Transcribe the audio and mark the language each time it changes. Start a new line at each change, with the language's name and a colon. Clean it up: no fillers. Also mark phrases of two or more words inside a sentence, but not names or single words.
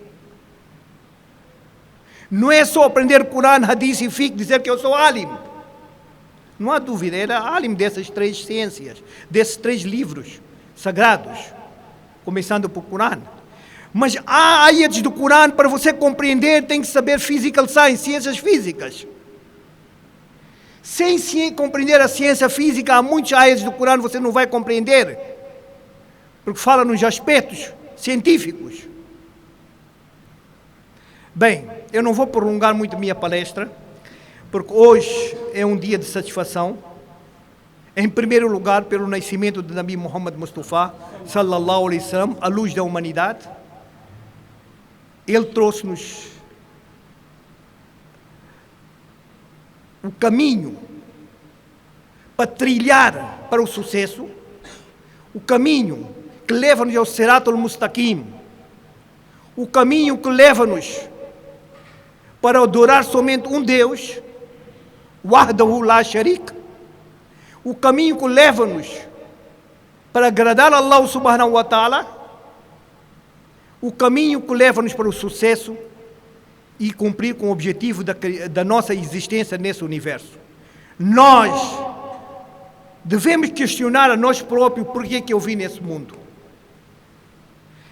Portuguese: Não é só aprender Corão, Hadith e Fiqh, dizer que eu sou alim. Não há dúvida, era alim dessas 3 ciências, desses 3 livros sagrados, começando por Corão. Mas há ayats do Corão, para você compreender, tem que saber
English: physical science,
Portuguese: ciências físicas. Sem compreender a ciência física, há muitos ayats do Corão você não vai compreender, porque fala nos aspectos científicos. Bem, eu não vou prolongar muito minha palestra, porque hoje é um dia de satisfação. Em primeiro lugar, pelo nascimento de Nabi Muhammad Mustafa,
Arabic: صلى الله عليه وسلم,
Portuguese: a luz da humanidade. Ele trouxe-nos o caminho para trilhar para o sucesso, o caminho que leva-nos ao
Arabic: الصراط المستقيم,
Portuguese: o caminho que leva-nos para adorar somente um Deus,
Arabic: وحده لا شريك,
Portuguese: o caminho que leva-nos para agradar a Allah
Arabic: سبحانه وتعالى,
Portuguese: o caminho que leva-nos para o sucesso e cumprir com o objetivo da nossa existência nesse universo. Nós devemos questionar a nós próprios por que eu vim nesse mundo.